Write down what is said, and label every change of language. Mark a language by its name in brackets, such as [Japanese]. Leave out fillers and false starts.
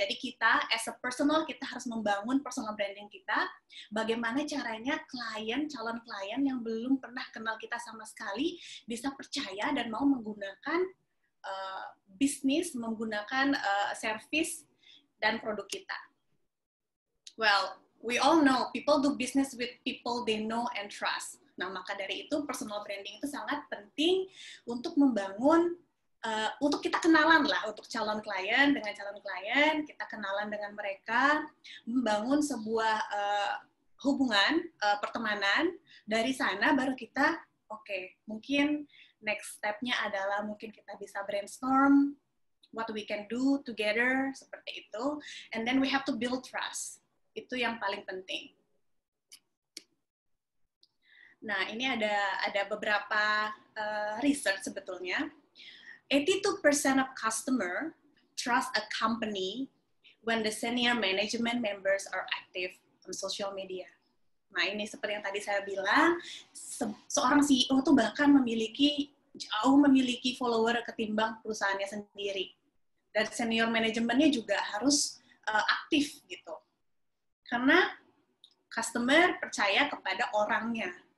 [Indonesian] Jadi kita, [English] as a personal, [Indonesian] kita harus membangun personal branding kita. Bagaimana caranya calon klien yang belum pernah kenal kita sama sekali, bisa percaya dan mau menggunakan bisnis, menggunakan service dan produk kita. [English] Well, we all know people do business with people they know and trust. [Indonesian] Nah, maka dari itu personal branding itu sangat penting untuk membangun, untuk kita kenalan lah, untuk calon klien, dengan calon klien, kita kenalan dengan mereka, membangun sebuah hubungan, pertemanan, dari sana baru kita, mungkin next step-nya adalah mungkin kita bisa brainstorm, [English] what we can do together, [Indonesian] seperti itu, [English] and then we have to build trust. [Indonesian] Itu yang paling penting. Nah, ini ada beberapa research sebetulnya. [English] 82% of customer trust a company when the senior management members are active on social media. [Indonesian] Nah, ini seperti yang tadi saya bilang, seorang CEO tuh bahkan jauh memiliki follower ketimbang perusahaannya sendiri. Dan senior manajemennya juga harus aktif gitu. Karena customer percaya kepada orangnya.